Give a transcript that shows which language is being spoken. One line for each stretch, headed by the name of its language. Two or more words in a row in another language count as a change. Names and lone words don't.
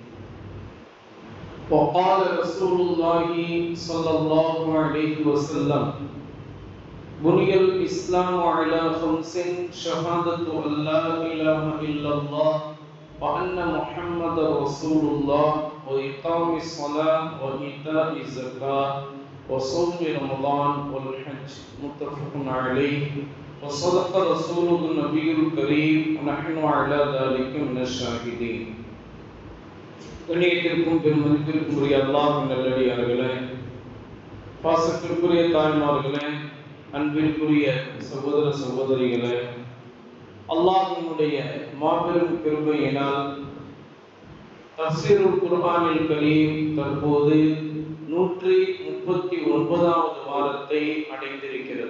Arabic: وقال رسول الله صلى الله عليه وسلم بني الإسلام على خمس شهادة أن لا إله إلا الله وأن محمد رسول الله وإقام الصلاة وإيتاء الزكاة وصوم رمضان والحج متفق عليه وصدق رسوله النبي الكريم ونحن على ذلك من الشاهدين.
Tamil: கண்ணியத்திற்கும் பெருமதிப்பிற்குரிய அல்லாஹ்வின் நல்லடியார்களே, பாசத்திற்குரிய தாய்மார்களே, அன்பிற்குரிய சகோதர சகோதரிகளே, அல்லாஹ்வினுடைய மாபெரும் கிருபையினால்
Arabic: تفسير القرآن الكريم
Tamil: தற்போது 139வது வாரத்தை அடைந்திருக்கிறது.